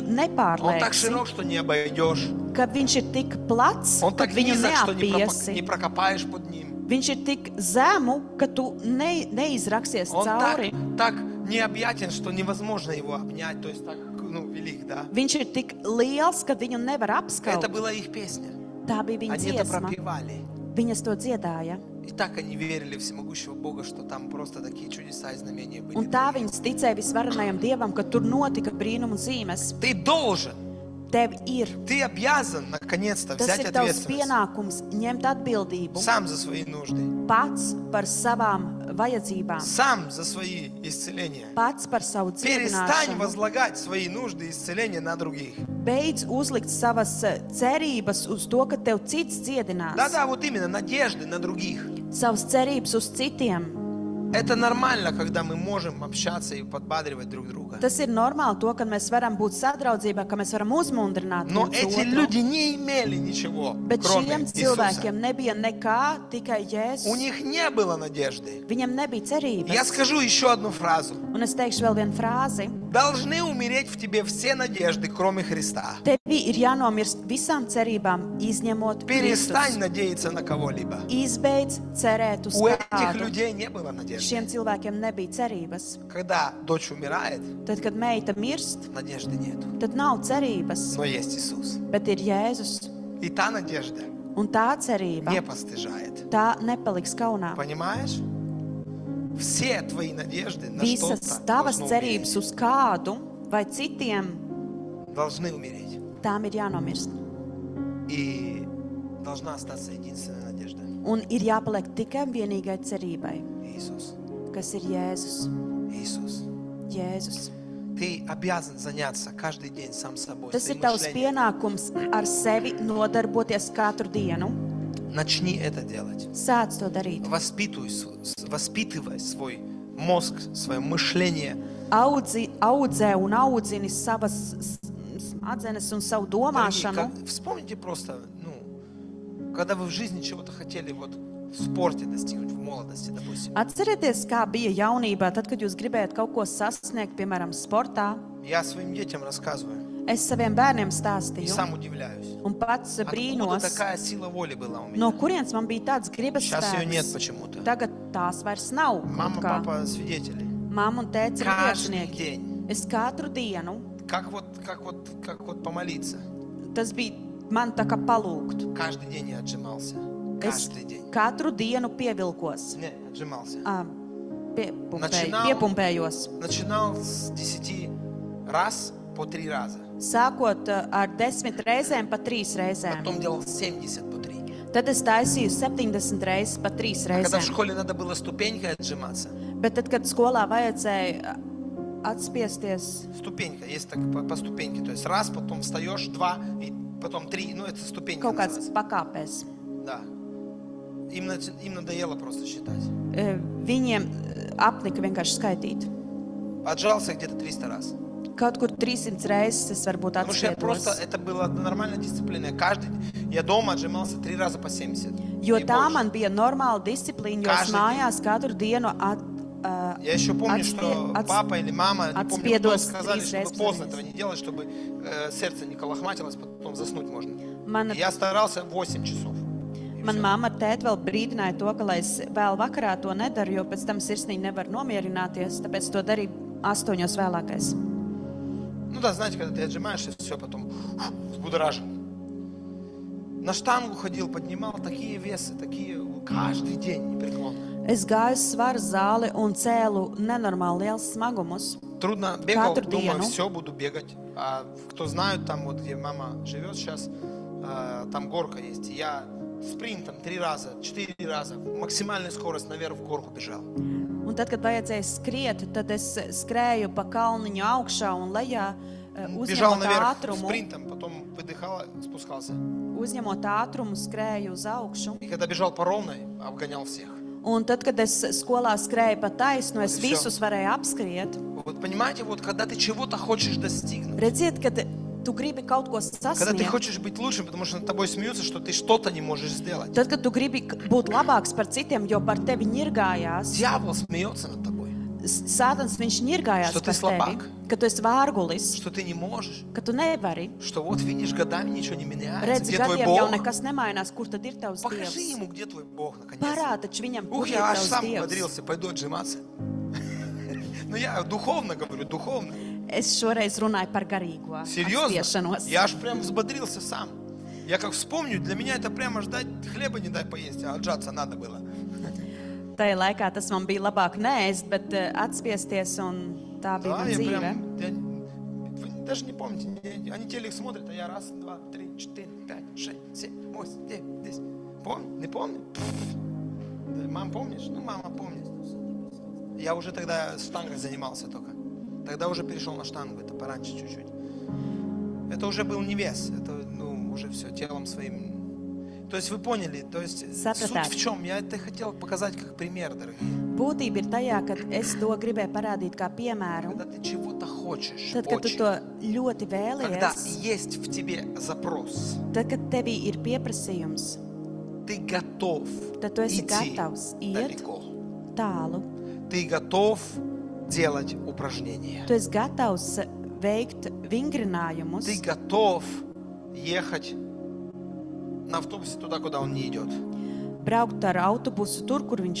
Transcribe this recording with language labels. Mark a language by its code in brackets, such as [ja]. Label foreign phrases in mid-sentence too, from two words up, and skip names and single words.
[ru] Он так [lv] nepārlieks, [ru] широк, что не обойдешь. [lv] ka viņš ir tik plats, [ru] Он [lv] kad [ru] так [lv] viņu [ru] низок, что не [lv] neapiesi. [ru] прокопаешь под ним. [lv] Viņš ir tik zemu, ka tu neizraksies [ru] Он [lv] cauri. [ru] так необъятен, что невозможно его обнять. То есть так, велик, да? [lv] Viņš ir tik liels, ka viņu nevar apskaut. [ru] Это была их песня. [lv] Tā bija viņa [ru] Они это [lv] dziesma. [ru] пропевали. [lv] Viņas to dziedāja. [ru] И так они верили в всемогущего Бога, что там просто такие чудеса и знамения были. [lv] Un tā viņas ticēja visvarenajam Dievam, ka tur notika brīnumu zīmes. [ru] Ты должен, [lv] Tev ir. [ru] ты обязан наконец-то [lv] Tas [ru] взять [lv] ir tavs [ru] ответственность [lv] pienākums ņemt atbildību [ru] сам за свои нужды, [lv] pats par savām vajadzībām, [ru] сам за свои исцеления. [lv] pats par savu [ru] Перестань [lv] dziedināšanu. [ru] возлагать свои нужды и исцеления на других. [lv] Beidz uzlikt savas cerības uz to, ka tev cits dziedinās. [ru] Да-да, вот именно, надежды на других. [lv] Savas cerības uz citiem. [ru] Это нормально, когда мы можем общаться и подбадривать друг друга. [lv] Tas ir normāli to, ka mēs varam būt sadraudzībā, ka mēs varam uzmundrināt [ru] Но [lv] viens [ru] эти [lv] otru. [ru] люди не имели ничего, [lv] Bet [ru] кроме [lv] šiem [ru] Иисуса. [lv] cilvēkiem nebija nekā, tikai [ru] У [lv] Jēzus. [ru] них не было надежды. [lv] Viņam nebija cerības. [ru] Я скажу еще одну фразу. [lv] Un es teikšu vēl vienu frāzi. [ru] Должны умереть в тебе все надежды, кроме Христа. [lv] Tevi ir jānomirst visām cerībām, izņemot [ru] Перестань [lv] Kristus. [ru] надеяться на кого-либо. [lv] Izbeidz cerēt uz [ru] У этих [lv] kādu. [ru] людей не было надежды. [lv] Šiem cilvēkiem nebija cerības. [ru] Когда дочь умирает, [lv] Tad, kad meita mirst, [ru] надежды нет. [lv] tad nav cerības, [ru] Но есть Иисус. [lv] bet ir Jēzus. [ru] И та надежда [lv] Un tā cerība, [ru] не постыжает. [lv] tā nepaliks kaunā. [ru] Понимаешь? Все твои надежды на [lv] Visas [ru] что-то [lv] tavas [ru] должны [lv] cerības [ru] умереть. [lv] uz kādu vai citiem, [ru] Должны умереть. [lv] tām ir jānomirst. [ru] И должна остаться единственная надежда. [lv] Un ir jāpaliek tikai un vienīgai cerībai, [ru] Иисус. [lv] kas ir Jēzus. [ru] Иисус. [lv] Jēzus. [ru] Ты обязан заняться каждый день сам собой. [lv] Tas ir [ru] своим [lv] tavs [ru] мышлением. [lv] pienākums ar sevi nodarboties katru dienu. [ru] Начни это делать. [lv] Sāc to darīt. [ru] Воспитывай свой мозг, свое мышление. [lv] Audzē un audzini savas smadzenes un savu domāšanu. [ru] Вспомните просто, когда вы в жизни чего-то хотели вот в спорте достигнуть, в молодости, допустим. [lv] Atcerieties, kā bija jaunībā, tad, kad jūs gribējāt kaut ko sasniegt, piemēram, sportā. [ru] Я своим детям рассказываю [lv] Es saviem bērniem [ru] и [lv] stāstīju [ru] сам удивляюсь. [lv] un pats [ru] Откуда [lv] brīnos, [ru] такая сила воли была у [lv] no [ru] меня? [lv] kurienes man bija tāds gribas [ru] Сейчас ее нет [lv] spēks. [ru] почему-то. [lv] Tagad tās vairs nav. [ru] Мама, [lv] Kaut kā. [ru] папа свидетели. [lv] Mamma un tēvs ir [ru] Каждый [lv] liecinieki. [ru] день. [lv] Es katru dienu, [ru] Как вот помолиться. [lv] tas bija man tā kā palūgt. [ru] Каждый день я отжимался. [lv] Es [ru] Каждый день. [lv] katru dienu pievilkos, [ru] Не, отжимался. [lv] piepumpēju, [ru] Начинал- [lv] piepumpējos. [ru] Начинал с 10 раз по 3 раза. [lv] Sākot ar 10 reizēm, pa 3 reizēm. [ru] Потом делал 70 по 3. [lv] Tad es taisīju 70 reizes, pa 3 [ru] Когда в [lv] reizēm. [ru] школе надо было ступенькой отжиматься. [lv] Bet tad, kad skolā vajadzēja atspiesties, [ru] Ступенька, есть так по ступеньке. То есть раз, потом встаешь, 2, и потом 3. Ну, это ступенька [lv] kaut kāds [ru] называется. [lv] pakāpēs, [ru] Да. Им надоело просто считать. [lv] viņiem apnika vienkārši skaitīt. [ru] Отжался где-то 300 раз. [lv] Kaut kur 300 reizes es varbūt [ru] Потому что я просто, [lv] atspiedos. [ru] это была нормальная дисциплина. Я дома отжимался 3 раза по 70. [lv] Jo [ru] И [lv] tā [ru] больше. [lv] man bija normāla disciplīna, jo es [ru] Каждый [lv] mājās katru dienu [ru] Я еще помню, что папа или мама, не помню, кто, сказали, чтобы поздно этого не делать, чтобы сердце не колохматилось, потом заснуть можно. [lv] Man, [ru] И я старался 8 часов. И [lv] man [ru] всё. [lv] mamma ar tēti vēl brīdināja to, ka lai es vēl vakarā to nedaru, jo pēc tam sirsnīgi nevar nomierināties, tāpēc to darīju 8 vēlākais. [ru] Ну да, знаете, когда ты отжимаешься, все, потом взбудоражен. На штангу ходил, поднимал такие весы, такие каждый день непреклонно. [lv] Es gāju uz svaru zāli un cēlu nenormāli liels smagumus. [ru] Трудно бегал, Каждую думаю, диену. все, буду бегать. А кто знает, там вот, где мама живет сейчас, там горка есть. И я спринтом 3 раза, 4 раза, максимальная скорость наверх в горку бежал. [lv] Un tad, kad vajadzēja skriet, tad es skrēju pa kalniņu augšā un lejā, [ru] Бежал [lv] uzņemot [ru] наверх [lv] ātrumu, [ru] спринтом, потом выдыхал, спускался. [lv] uzņemot ātrumu, skrēju uz augšu. [ru] И когда бежал по ровной, обгонял всех. [lv] Un tad, kad es skolā skrēju pa taisnu, es Un tas visus varēju apskriet. [ru] Вот понимаете, вот когда ты чего-то хочешь достигнуть, [lv] Redziet, kad tu gribi kaut ko [ru] когда ты [lv] sasniegt, [ru] хочешь быть лучшим, потому что над тобой смеются, что ты что-то не можешь сделать. [lv] tad, kad tu gribi būt labāks par citiem, jo par tevi ņirgājās, [ru] Дьявол смеется над тобой, [lv] Sātans viņš ņirgājās [ru] Что [lv] par [ru] ты слабак. [lv] tevi, ka tu esi vārgulis, [ru] что ты не можешь, [lv] ka tu nevari. [ru] что вот видишь, годами ничего не меняется. [lv] Redzi, [ru] Где твой [lv] gadiem jau [ru] Бог? [lv] nekas nemainās, kur tad ir tavs [ru] Покажи [lv] Dievs. [ru] ему, где твой Бог, наконец. [lv] Parāda taču viņam, kur [ru] Ух, [lv] ir [ru] я аж [lv] tavs [ru] сам [lv] Dievs. [ru] умудрился, пойду отжиматься. Ну я духовно говорю, духовно. [lv] Es šoreiz runāju par garīgo [ru] Серьезно? [lv] atspiešanos. [ru] Я аж прям взбодрился сам. Я как вспомню, для меня это прямо ждать, хлеба не дай поесть, а отжаться надо было. [lv] Tajā laikā tas man bija labāk neēst, bet atspiesties, un tā bija [ru] Да, [lv] mana [ru] я [lv] dzīve. [ru] прям, вы даже не помните, они телек смотрят, а я раз, два, три, четыре, пять, шесть, семь, восемь, девять, 10. Помню? Не помню? Да, мам, помнишь? Ну, мама помнит. Я уже тогда штангой занимался только. Тогда уже перешел на штангу, это пораньше чуть-чуть. Это уже был не вес, это, ну, уже все телом своим. То есть вы поняли, то есть [lv] Sapratāt. [ru] суть в чем? Я это хотел показать как пример, дорогие. [lv] Būtība ir tajā, ka es to gribēju parādīt kā piemēru. [ru] Когда ты чего-то хочешь, [lv] Tad, kad tu [ru] очень, [lv] to ļoti [ru] когда [lv] vēlies, [ru] есть в тебе запрос, [lv] tad, kad tevī ir pieprasījums, [ru] ты готов [lv] tad tu esi [ru] идти [lv] gatavs iet [ru] далеко. [lv] tālu. [ru] Ты готов делать упражнения. [lv] Tu esi gatavs veikt vingrinājumus. [ru] Ты готов ехать на автобусе туда, куда он не идет. [lv] Braukt ar autobusu tur, kur viņš